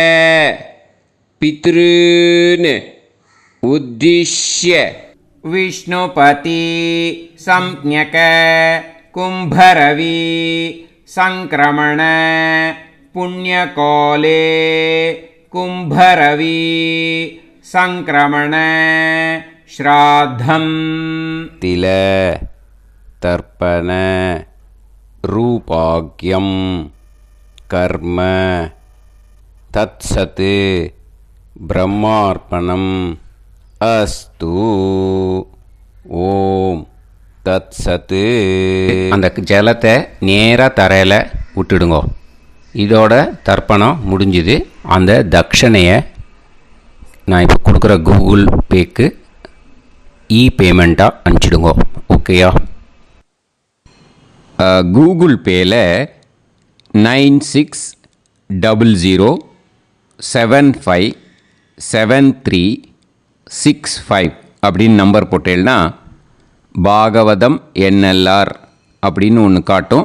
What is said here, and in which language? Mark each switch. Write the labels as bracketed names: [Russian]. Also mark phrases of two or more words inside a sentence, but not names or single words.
[Sanskrit] पितॄन् उद्दिश्य विष्णुपति संज्ञक कुम्भरवि संक्रमण पुण्यकाले कुम्भरवि संक्रमण श्राद्धं तिल तर्पण रूपाग्यं कर्म तत्सत् ब्रह्मार्पणम् अस्तु ओम् तत् सत्. [Tamil] அந்த ஜலத்தை நேராக தரையில் விட்டுடுங்க. இதோட தர்ப்பணம் முடிஞ்சுது. அந்த தட்சணையை நான் இப்போ கொடுக்குற கூகுள் பேக்கு பேமெண்ட்டாக அனுப்பிச்சிடுங்க. ஓகேயா? கூகுள் பேயில் 9600757365 அப்படின்னு நம்பர் போட்டேன்னா பாகவதம் NLR அப்படின்னு ஒன்று காட்டும்.